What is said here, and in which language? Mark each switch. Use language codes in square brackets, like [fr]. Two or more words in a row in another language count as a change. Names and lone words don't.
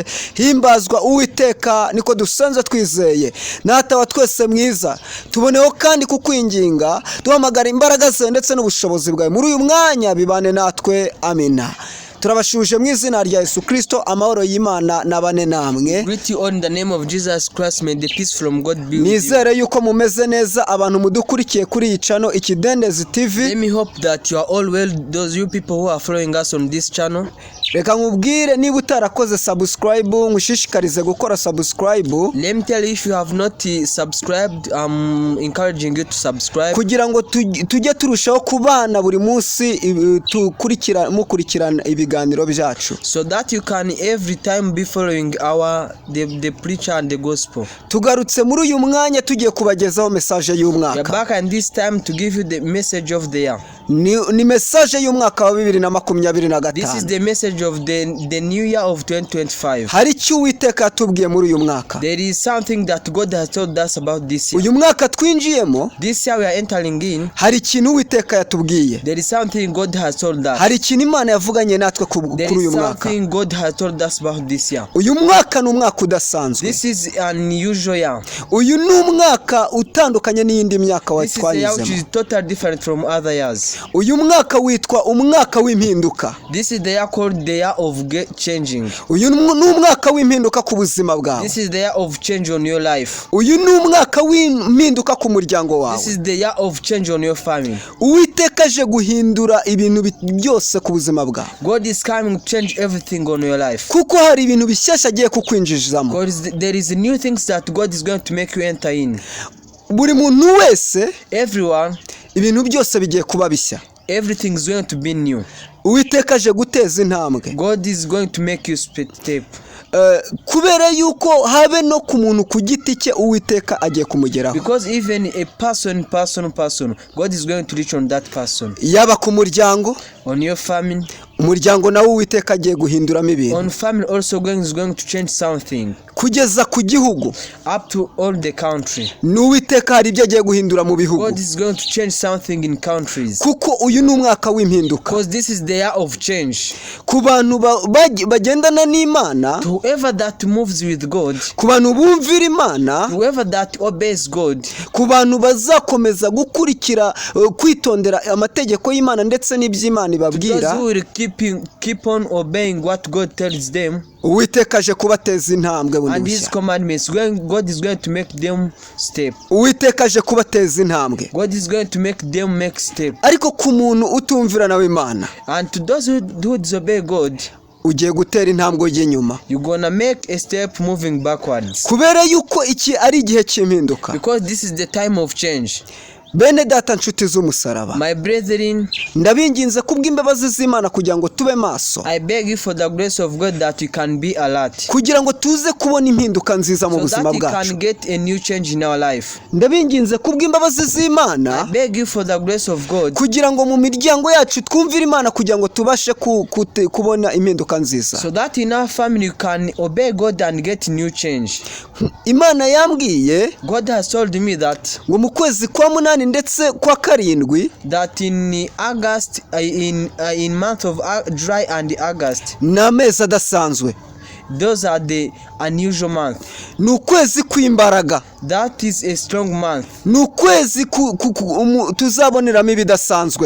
[rw] Himbazwa Uwiteka, niko dusanze twizeye. Data wa twese mwiza, tuboneho kandi kukwinginga, duhamagara imbaraga zawe ndetse n'ubushobozi bwawe muri uyu mwanya, bibane natwe. Amina. Turabashuje mu izina rya Yesu Kristo, amahoro y'Imana nabane namwe. [en] Greet you all in the name of Jesus Christ. May the peace from God be with you. [rw] Nizere yuko mumeze neza abantu mudukurikiye kuri iyi channel Ikidendezi TV. [en] Let me hope that you are all well, those you people who are following us on this channel. [rw] Reka nkubwire, niba utarakoze subscribe, ngushishikarize gukora subscribe. [en] Let me tell you, if you have not subscribed, I'm encouraging you to subscribe, [rw] kugira ngo tujye turushaho kubana buri munsi mukurikirana ibiganiro byacu, [en] so that you can every time be following the preacher and the gospel. [rw] Tugarutse muri uyu mwanya tugiye kubagezaho message y'umwaka. [en] We are back and this time to give you the message of the year. [rw] Ni message y'umwaka wa 2025. [en] This is the message of the new year of 2025. [rw] Hari icyo Uwiteka yatubwiye muri uyu mwaka. [en] There is something that God has told us about this year. [rw] Uyu mwaka twinjiyemo, [en] this year we are entering in, [rw] hari ikintu Uwiteka yatubwiye. [en] There is something God has told us. [rw] Hari ikintu Imana yavuganye natwe kuri uyu mwaka. [en] There is something God has told us about this year. [rw] Uyu mwaka ni umwaka udasanzwe. [en] This is an unusual year. [rw] Uyu ni umwaka utandukanye n'iyindi myaka twanyuzemo. [en] This is a year which is totally different from other years. [rw] Uyu mwaka witwa umwaka w'impinduka. [en] This is the year called the year of changing. [rw] Uyu ni umwaka w'impinduka ku buzima bwawe. [en] This is the year of change on your life. [rw] Uyu ni umwaka w'impinduka ku muryango wawe. [en] This is the year of change on your family. [rw] Uwiteka aje guhindura ibintu byose ku buzima bwawe. [en] God is coming to change everything on your life. [rw] Kuko hari ibintu bishyashya agiye kukwinjizamo. [en] Because there is new things that God is going to make you enter in. [rw] Buri muntu wese, [en] everyone, [rw] ibintu byose bigiye kuba bishya. [en] Everything is going to be new. [rw] Uwiteka aje guteza intambwe. [en] God is going to make you step. [rw] Kubera yuko habe no ku muntu ku giti cye Uwiteka agiye kumugeraho. [en] Because even a person, God is going to reach on that person. [rw] Yaba ku muryango, [en] on your family, [rw] umuryango nawo Uwiteka agiye guhinduramo ibintu. [en] On family also God is going to change something. [rw] Kugeza ku gihugu, [en] up to all the country. [rw] N'Uwiteka hari ibyo agiye guhindura mu bihugu. [en] God is going to change something in countries. [rw] Kuko uyu ni umwaka w'impinduka. [en] Because this is the year of change. [rw] Ku bantu bagendana n'Imana, [en] whoever that moves with God, [rw] ku bantu bumvira Imana, [en] whoever that obeys God, [rw] ku bantu bazakomeza gukurikira kwitondera amategeko y'Imana ndetse n'iby'Imana ibabwira, [en] those who will keep on obeying what God tells them. [rw] Uwiteka aje kubateza intambwe bundi. [en] And his commandments, God is going to make them step. [rw] Uwiteka aje kubateza intambwe. [en] God is going to make them make step. [rw] Ariko ku muntu utumvira nawe Imana, [en] and to those who disobey God, [rw] ugiye gutera intambwe y'inyuma. [en] You gonna make a step moving backwards. [rw] Kubera yuko iki ari igihe cy'impinduka. [en] Because this is the time of change. [rw] Bene data nshuti z'umusaraba, [en] my brethren, [rw] ndabinginze kubw'imbabazi z'Imana kugira ngo tube maso. [en] I beg you for the grace of God that you can be alert. [rw] Kugira ngo tuze kubona impinduka nziza mu buzima bwacu. [en] So that you can get a new change in our life. [rw] Ndabinginze kubw'imbabazi z'Imana, [en] I beg you for the grace of God, [rw] kugira ngo mu miryango yacu twumvire Imana kugira ngo tubashe kubona impinduka nziza. [en] So that in our family you can obey God and get new change. [rw] Imana yambwiye, [en] God has told me that [rw] ngo mu kwezi kwa munani ndetse kwa karindwi, [en] that in August, in month of July and August, [rw] ni amezi adasanzwe. [en] Those are the unusual months. [rw] ni ukwezi kw'imbaraga, [en] That is a strong month. [rw] ni ukwezi tuzaboneramo ibidasanzwe,